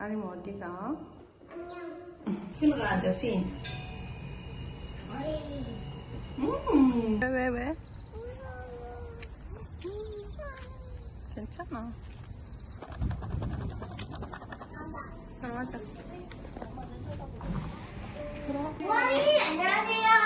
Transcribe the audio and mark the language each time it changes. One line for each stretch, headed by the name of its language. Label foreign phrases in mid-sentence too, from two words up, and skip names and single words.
Korean: 아림 어디가? 안녕.
Arabic: فين غادة فين؟ 왜?
Korean: 괜찮아. 들어가자. 어린이 안녕하세요.